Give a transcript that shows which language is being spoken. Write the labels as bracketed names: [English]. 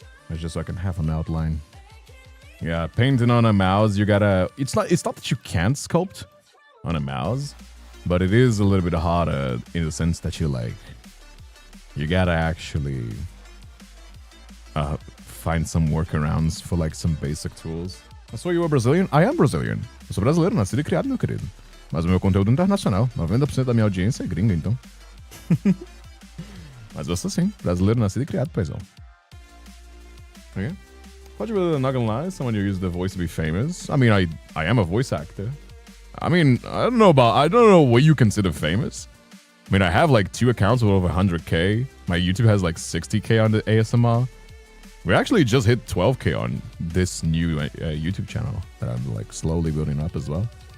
[English] It's just so I can have an outline. Yeah, painting on a mouse, you gotta... It's not that you can't sculpt on a mouse, but it is a little bit harder in the sense that you gotta actually find some workarounds for like some basic tools. I saw you were Brazilian. I am Brazilian. [Portuguese] Eu sou brasileiro, nascido e criado, meu querido. Mas o meu conteúdo é internacional. 90% da minha audiência é gringa, então. Mas eu sou sim, brasileiro, nascido e criado, paizão. [English] Okay. Thought you were not gonna lie, someone who used the voice to be famous. I mean, I am a voice actor. I mean, I don't know what you consider famous. I mean, I have like 2 accounts with over 100k. My YouTube has like 60k on the ASMR. We actually just hit 12k on this new YouTube channel that I'm like slowly building up as well.